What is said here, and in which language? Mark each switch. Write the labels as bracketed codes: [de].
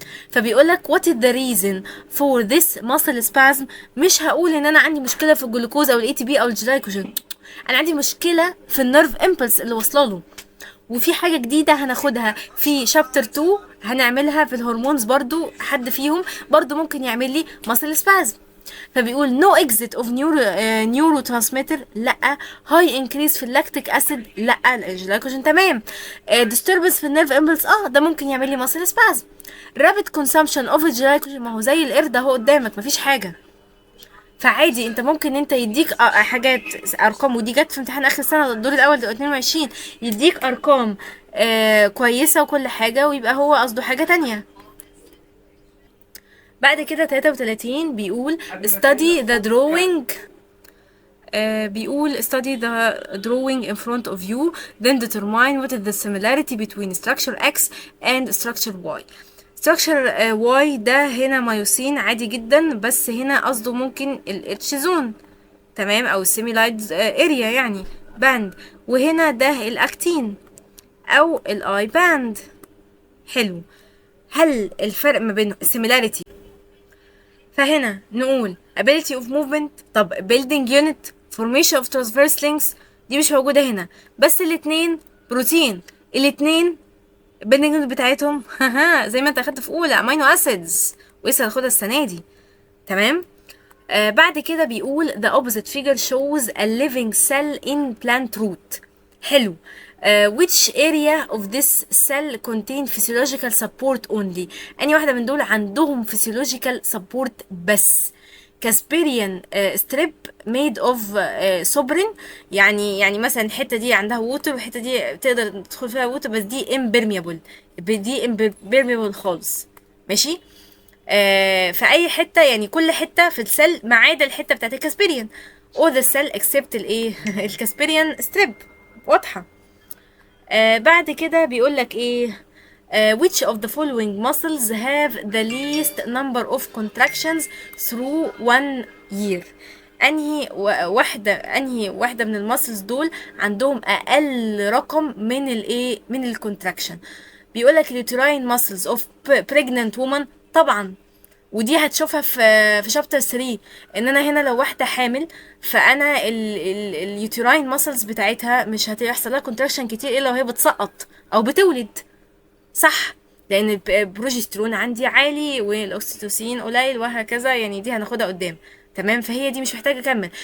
[ar] فبيقول لك [en] what is the reason for this muscle spasm. [ar] مش هقول ان انا عندي مشكله في الجلوكوز او الاي تي بي او الجلايكوجين، انا عندي مشكله في النيرف امبلس اللي واصله له. وفي حاجه جديده هناخدها في شابتر 2 هنعملها في الهرمونز برضو، حد فيهم برضو ممكن يعمل لي muscle spasm. [en] فبيقول no exit of neurotransmitter لا. [ar] high increase في اللاكتيك اسيد لا. الجلايكوجين تمام. disturbance في النيرف امبلس ده ممكن يعمل لي muscle spasm. [en] rapid consumption of [ar] الجلايكوجين ما هو زي القرد اهو قدامك مفيش حاجه. فعادي انت ممكن انت يديك حاجات ارقام، ودي جت في امتحان اخر السنه الدور الاول ده 22 يديك ارقام كويسه وكل حاجه ويبقى هو قصده حاجه تانية. بعد كده 33 بيقول [en] study the drawing. [ar] بيقول [en] study the drawing in front of you then determine what is the similarity between structure X and structure Y. [ar] structure Y ده هنا مايوسين عادي جدا، بس هنا قصده ممكن ال H zone تمام او السيميلايد اريا يعني باند، وهنا ده الاكتين او الاي باند. حلو. هل الفرق ما بين similarity؟ فهنا نقول [en] ability of movement. [ar] طب [en] building unit formation of transverse links [ar] دي مش موجودة هنا، بس الاتنين بروتين. الاتنين building unit بتاعتهم زي ما انت اخدت في اولى امينو اسيدز ولسه هناخدها السنة دي تمام. بعد كده بيقول [en] the opposite figure shows a living cell in plant root. [ar] حلو. [en] which area of this cell contain physiological support only. [ar] أني واحدة من دول عندهم [en] physiological support [ar] بس. كاسبيريان ستريب made of sovereign. يعني مثلا الحتة دي عندها ووتر والحتة دي تقدر تدخل فيها ووتر، بس دي impermeable. دي impermeable خالص ماشي. في اي حته يعني كل حته في السيل ما عدا الحته بتاعت الكاسبيريان او ذا سيل اكسبت الايه الكاسبيريان ستريب واضحه. بعد كده بيقول لك ايه [en] which of the following muscles have the least number of contractions through 1 year. [ar] انهي واحده من الماسلز دول عندهم اقل رقم من الايه من الكونتراكشن. بيقول لك اليوتراين ماسلز اوف [en] pregnant woman [ar] طبعا، ودي هتشوفها في شابتر 3 ان انا هنا لو واحده حامل فانا اليوتراين ماسلز بتاعتها مش هتحصل لها كونتراكشن كتير الا وهي بتسقط او بتولد صح، لان البروجسترون عندي عالي والاكسيتوسين قليل وهكذا، يعني دي هناخدها قدام تمام. فهي دي مش محتاجه اكمل.